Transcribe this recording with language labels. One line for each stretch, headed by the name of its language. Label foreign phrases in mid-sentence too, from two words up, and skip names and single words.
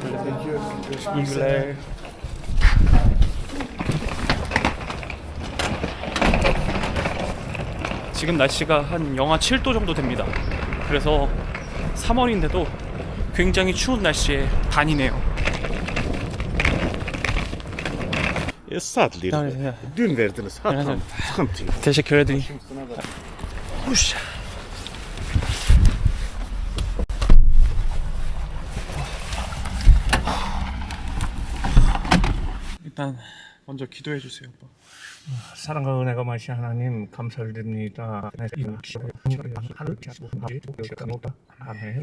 Korean: 지금 날씨가 한 영하 7도 정도 됩니다. 그래서 3월인데도 굉장히 추운 날씨에 다니네요.
Turkish: Estağfurullah. Dün verdiniz. Ha, tamam. Sıkıntı yok. Teşekkür ederim. Huş.
Korean: 일단 먼저 기도해 주세요, 아빠. 사랑과 은혜가 많으신 하나님 감사를 드립니다. 아멘.